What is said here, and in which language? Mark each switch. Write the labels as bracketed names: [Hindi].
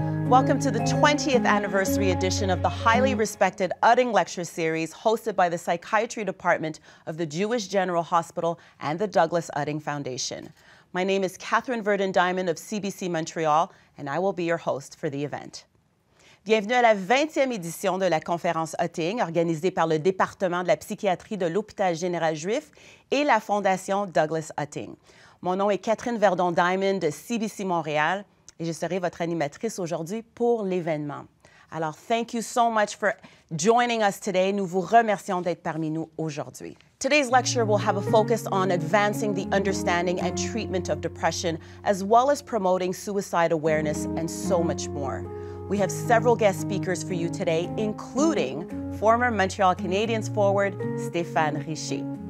[English] Welcome to the 20th anniversary edition of the highly respected Udding Lecture Series hosted by the Psychiatry Department of the Jewish General Hospital and the Douglas Udding Foundation. My name is Catherine Verdun-Diamond of CBC Montreal, and I will be your host for the event. [French] Bienvenue à la 20e édition de la conférence Udding, organisée par le département de la psychiatrie de l'Hôpital général juif et la Fondation Douglas Udding. Mon nom est Catherine Verdun-Diamond de CBC Montréal et je serai votre animatrice aujourd'hui pour l'événement. [English] Alors, thank you so much for joining us today. [French] Nous vous remercions d'être parmi nous aujourd'hui. [English] Today's lecture will have a focus on advancing the understanding and treatment of depression, as well as promoting suicide awareness and so much more. We have several guest speakers for you today, including former Montreal Canadiens forward, Stéphane Richer.